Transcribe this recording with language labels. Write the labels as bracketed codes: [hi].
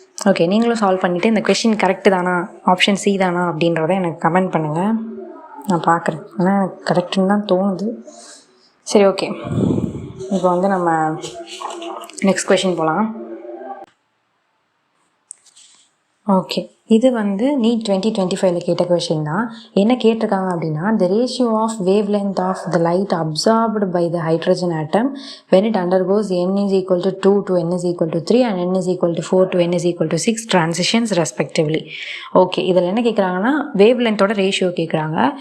[ta] Okay, நீங்களும் solve பண்ணிவிட்டு இந்த கொஷின் கரெக்டு தானா, ஆப்ஷன் சி தானா அப்படின்றத எனக்கு கமெண்ட் பண்ணுங்கள், நான் பார்க்குறேன். ஆனால் எனக்கு கரெக்டுன்னு தான் தோணுது. சரி, ஓகே. இப்போ வந்து நம்ம நெக்ஸ்ட் கொஷின் போகலாம். ஓகே, இது வந்து NEET 2025 கேட்ட கொஷின் தான். என்ன கேட்டிருக்காங்க அப்படின்னா, [en] the ratio of wavelength of the light absorbed by the hydrogen atom when it undergoes n is equal to 2 to n is equal to 3 and n is equal to 4 to n is equal to 6 transitions respectively. [ta] Okay, இதில் என்ன கேட்குறாங்கன்னா வேவ்லென்த்தோட ratio கேட்குறாங்க.